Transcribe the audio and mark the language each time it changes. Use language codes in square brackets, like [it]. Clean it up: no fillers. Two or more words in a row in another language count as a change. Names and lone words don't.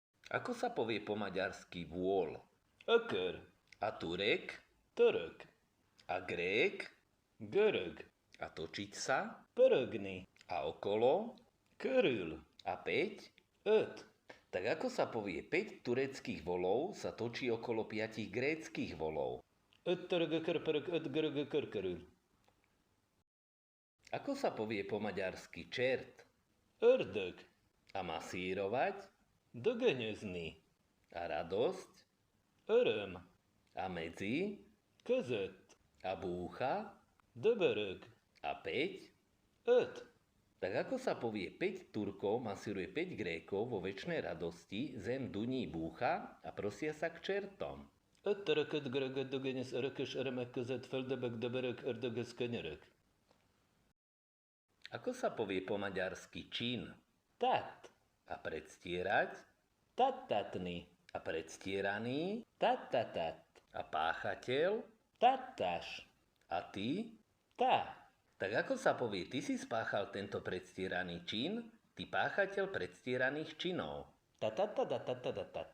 [sk] Ako sa povie po maďarsky vôľ? [hu] Ökör, [sk] A Turek? [hu] török, [sk] A Grék? [hu] görög, [sk] A točiť sa? [hu] pörögni, [sk] A okolo? [hu] körül, [sk] A 5? [hu] öt, [sk] Tak ako sa povie 5 tureckých volov sa točí okolo 5 gréckych volov? [hu] öt törög, ökör, pörög, öt görög, ökör, körül. [sk] Ako sa povie po maďarsky čert? [hu] Ördög, [sk] A masírovať? [hu] dögönyözni, [sk] A radosť? [hu] öröm, [sk] A medzi? [hu] között, [sk] A búcha? [hu] döbörög, [sk] A 5? [hu] öt, [sk] Tak ako sa povie 5 Turkov masíruje 5 Grékov vo večnej radosti, zem duní búcha a prosia sa k čertom? [hu] öt török, öt görög, öt dögönyös, örökös, örömek között, földöbög, döbörög, ördögöz, könyörög. [sk] Ako sa povie po maďarsky čin? [hu] Tát, [sk] A predstierať? [hu] tattatni, [sk] A predstieraný? [hu] tattatat, [sk] A páchateľ? [hu] tattás, [sk] A ty? [hu] tá, [sk] Tak ako sa povie, ty si spáchal tento predstieraný čin, ty páchateľ predstieraných činov?